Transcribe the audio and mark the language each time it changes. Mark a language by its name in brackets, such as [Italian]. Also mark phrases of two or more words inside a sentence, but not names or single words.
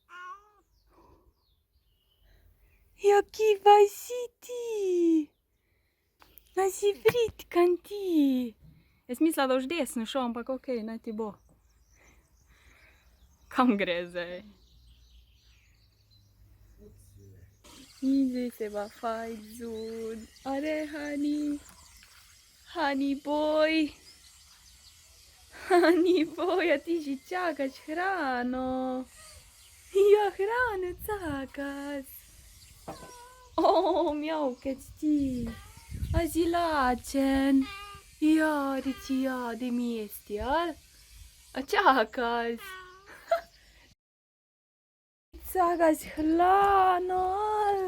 [Slovenian] Ja, kje pa si ti? Da si britkan ti. Jaz mislila, da boš desno šel, ampak okej, naj ti bo. Kam gre zdaj? In zdaj se pa fajn zun. Are, Hani? Hani boy. Hani boy, a ti že čakaš hrano? Ja, hrano čakaš. O, mjavkec ti. A si lačen? Ja, reči ja, da mi jesti, ali? A čakaš? Čakaš hrano, ali?